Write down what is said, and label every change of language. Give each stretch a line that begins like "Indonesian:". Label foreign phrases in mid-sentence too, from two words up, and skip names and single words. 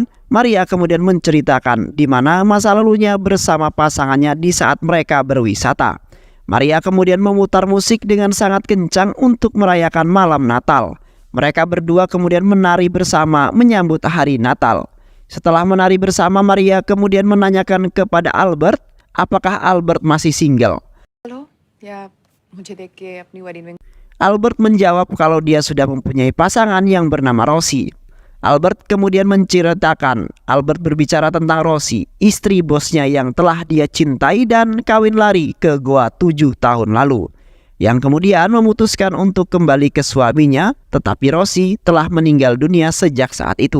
Indonesian: Maria kemudian menceritakan di mana masa lalunya bersama pasangannya di saat mereka berwisata. Maria kemudian memutar musik dengan sangat kencang untuk merayakan malam Natal. Mereka berdua kemudian menari bersama menyambut hari Natal. Setelah menari bersama, Maria kemudian menanyakan kepada Albert apakah Albert masih single.
Hindi: हेलो या मुझे देख के अपनी
English: wedding ring
Indonesian: Albert menjawab kalau dia sudah mempunyai pasangan yang bernama Rosie. Albert kemudian menceritakan, Albert berbicara tentang Rosie, istri bosnya yang telah dia cintai dan kawin lari ke Goa 7 tahun lalu, yang kemudian memutuskan untuk kembali ke suaminya, tetapi Rosie telah meninggal dunia sejak saat itu.